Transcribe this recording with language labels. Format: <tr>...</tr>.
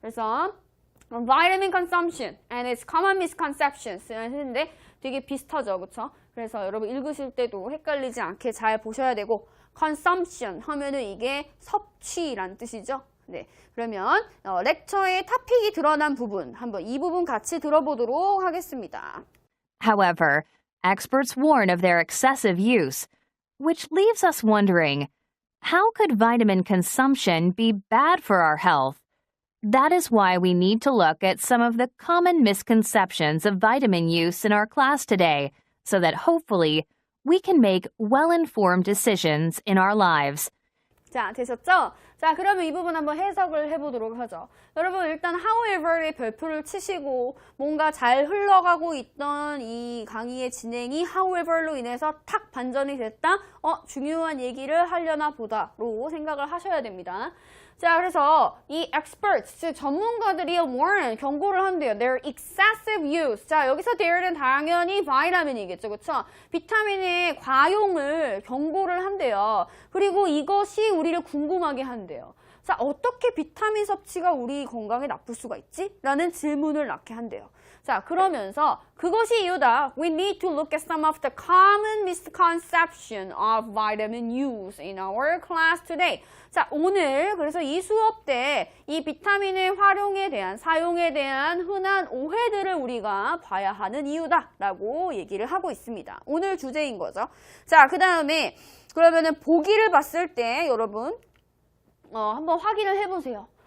<ko>그래서</ko> <en>vitamin consumption and its common misconceptions</en> <ko>했는데 되게 비슷하죠, 그렇죠? 그래서 여러분 읽으실 때도 헷갈리지 않게 잘 보셔야 되고, consumption 하면은 이게 섭취란 뜻이죠. 네, 그러면 렉처의 토픽이 드러난 부분, 한번 이 부분 같이 들어보도록 하겠습니다.</ko> <en>However, experts warn of their excessive use, which leaves us wondering, how could vitamin consumption be bad for our health? That is why we need to look at some of the common misconceptions of vitamin use in our class today, so that hopefully we can make well-informed decisions in our lives.</en> <ko>자, 되셨죠? 자, 그러면 이 부분 한번 해석을 해보도록 하죠. 여러분 일단 however의 별표를 치시고 뭔가 잘 흘러가고 있던 이 강의의 진행이 however로 인해서 탁 반전이 됐다? 중요한 얘기를 하려나 보다로 생각을 하셔야 됩니다. 자, 그래서 이 experts, 즉 전문가들이 warn, 경고를 한대요.</ko> <en>Their excessive use.</en> <ko>자, 여기서 there는 당연히 비타민이겠죠. 그렇죠? 비타민의 과용을 경고를 한대요. 그리고 이것이 우리를 궁금하게 한대요. 자, 어떻게 비타민 섭취가 우리 건강에 나쁠 수가 있지? 라는 질문을 낳게 한대요. 자, 그러면서 그것이 이유다.</ko> <en>We need to look at some of the common misconception of vitamin use in our class today.</en> <ko>자, 오늘 그래서 이 수업 때 이 비타민의 활용에 대한, 사용에 대한 흔한 오해들을 우리가 봐야 하는 이유다라고 얘기를 하고 있습니다. 오늘 주제인 거죠. 자, 그 다음에 그러면은 보기를 봤을 때 여러분 한번 확인을 해보세요.</ko>